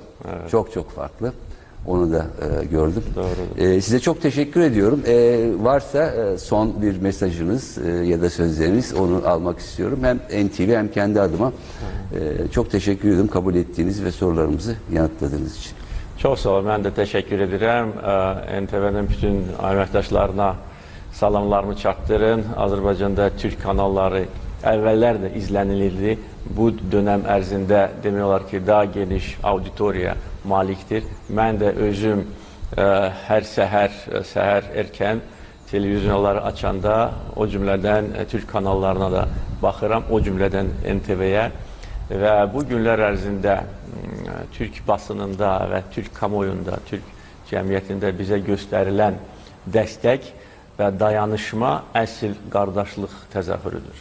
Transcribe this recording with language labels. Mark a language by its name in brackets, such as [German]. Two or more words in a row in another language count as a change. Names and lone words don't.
[Turkish] Evet. Çok farklı. Onu da gördüm. Size çok teşekkür ediyorum. Varsa son bir mesajınız ya da sözleriniz, onu almak istiyorum. Hem NTV hem kendi adıma. Çok teşekkür ederim kabul ettiğiniz ve sorularımızı yanıtladığınız için. Çok sağ olun. Ben de teşekkür ederim. [Azerbaijani] NTV'nin bütün əməkdaşlarına salamlarımı çatdırın. Azərbaycanda Türk kanalları əvvəllər də izlənilirdi. Bu dönem ərzində demək olar ki, daha geniş auditoriya malikdir. Mən də özüm hər səhər erkən televizyonları açanda o cümlədən Türk kanallarına da baxıram, o cümlədən NTV-yə və bu günlər ərzində Türk basınında və Türk kamuoyunda, Türk cəmiyyətində bizə göstərilən dəstək və dayanışma əsl qardaşlıq təzahürüdür.